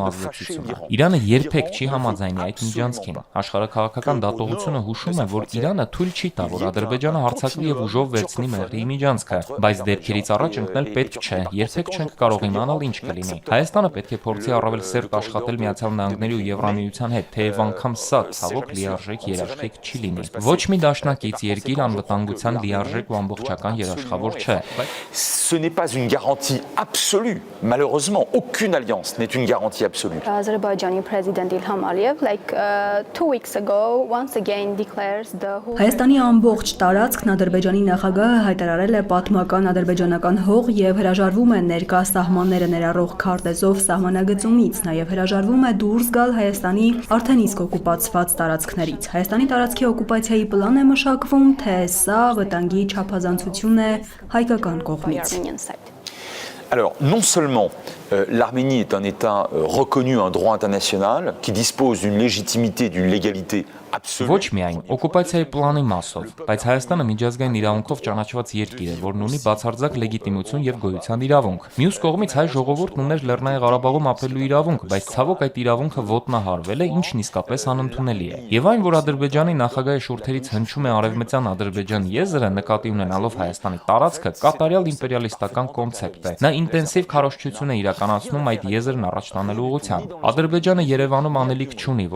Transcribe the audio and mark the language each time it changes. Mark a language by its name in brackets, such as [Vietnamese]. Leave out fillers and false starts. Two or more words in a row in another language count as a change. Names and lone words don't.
[Armenian] ազդեցությունը։ Իրանը երբեք չի համաձայնի այդ միջանցքին։ Աշխարհաքաղաքական դատողությունը հուշում է, որ Իրանը թույլ չի տա, որ Ադրբեջանը հարձակվի եւ ուժով վերցնի Մեղրիի միջանցքը, բայց դեպքերից առաջ ընկնել պետք չէ։ Երբեք չենք կարող իմանալ ինչ կլինի։ Հայաստանը պետք է փորձի առավել սերտ աշխատել Միացյալ Նահանգների ու Եվրամիության հետ, թեև անգամ սա ցավոք լիարժեք երաշխիք չի լինի։ Ոչ մի դաշնակից երկիր անվտանգության լիարժեք ու ամբողջական երաշխավոր չէ։ [French] Ce n'est pas une garantie absolue. Malheureusement, aucune alliance n'est une garantie absolue. [English] Azerbaijani President Ilham Aliyev 2 weeks ago once again declares the whole [Armenian] Հայաստանի ամբողջ տարածքն Ադրբեջանի նախագահը հայտարարել է պատմական ադրբեջանական հող եւ հրաժարվում է ներկա սահմանները ներառող քարտեզով սահմանագծումից, նաեւ հրաժարվում է դուրս գալ Հայաստանի արդեն իսկ օկուպացված տարածքներից։ Հայաստանի տարածքի օկուպացիայի պլան է մշակվում, թե սա վտանգի չափազանցություն է հայկական կողմից։ [French] Alors, non seulement l'Arménie est un État reconnu, un droit international, qui dispose d'une légitimité, d'une légalité absolue. [Armenian] Ոչ միայն օկուպացիայի պլանի մասով, բայց Հայաստանը միջազգային իրավունքով ճանաչված երկիր է, որն ունի բացարձակ լեգիտիմություն եւ գոյության իրավունք։ Մյուս կողմից հայ ժողովուրդն ուներ Լեռնային Ղարաբաղում ապրելու իրավունք, բայց ցավոք այդ իրավունքը ոտնահարվել է, ինչն իսկապես անընդունելի է։ Եվ այն, որ Ադրբեջանի նախագահի շուրթերից հնչում է արևմտյան Ադրբեջան եզրը, նկատի ունենալով Հայաստանի տարածքը, կատարյալ իմպերիալիստական կոնցեպտ է։ Նա ինտենսիվ քարոզչություն է իրականացնում այդ եզրն առաջ տանելու ուղղությամբ։ Ադրբեջանը Երևանում անելիք չունի, ոչ